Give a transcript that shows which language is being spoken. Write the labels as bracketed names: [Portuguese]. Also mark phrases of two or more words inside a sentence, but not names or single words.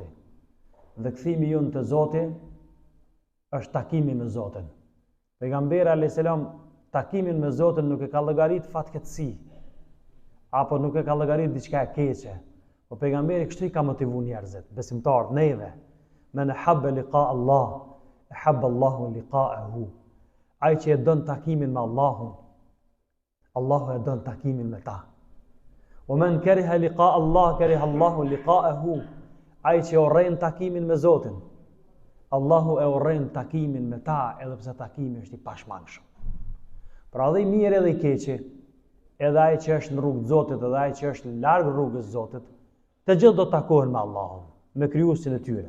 [Albanian] Dhe kthimi jon te Zoti është takimi me Zotin. Pejgamberi [Arabic] عليه السلام [Albanian] takimin me Zotin nuk e ka llogarit fatkeqësi, apo nuk e ka llogarit diçka e keqe. Po pejgamberi kështu i ka motivuar njerëzit, besimtarët, neve: [Arabic] "من أحب لقاء الله، أحب الله لقاءه." [Albanian] Ai që e don takimin me Allahun, Allahu e don takimin me ta. [Arabic] "ومن كره لقاء الله، كره الله لقاءه." [Albanian] Ai që urren takimin me Zotin, Allahu e urren takimin me ta, edhe pse takimi është i pashmangshëm. Pra edhe i mirë edhe i keqi, edhe ai që është në rrugë të Zotit, edhe ai që është larg rrugës së Zotit, të gjithë do të takohen me Allahun, me krijuesin e tyre.